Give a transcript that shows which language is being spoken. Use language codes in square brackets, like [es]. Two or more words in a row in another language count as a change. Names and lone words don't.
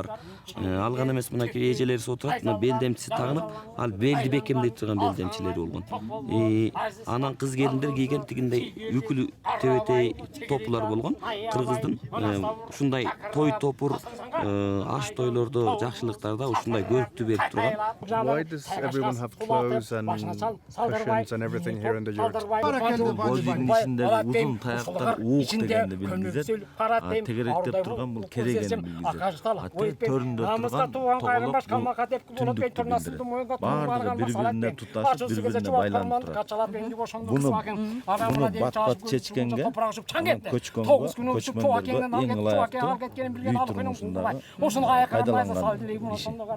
[ky] Ал гана эмес, мынакей эжелерибиз отурат, мына белдемчиси тагынып, ал белди бекемдей турган белдемчилери болгон. Анан кыз келиндер кийген тигиндей үкүлү төбөтөй топулар болгон. Кыргыздын ушундай той топур, аш тойлордо, жакшылыктарда ушундай көрүктү берип турган. [en] Why does everyone have clothes and cushions and everything here in the yurt? [ky] Боз үйдүн ичиндеги узун таяктар уук дегенди билгизет. Тегеректеп турган бул керегени билгизет. Төрүндө турган тоголок түндүктү билдирет. Баардыгы бири-бирине туташып, бири-бирине байланып турат. Буну бат-бат чечкенге, көчкөнгө, көчмөндөргө эң ылайыктуу үй турмушундагы пайдаланган иши.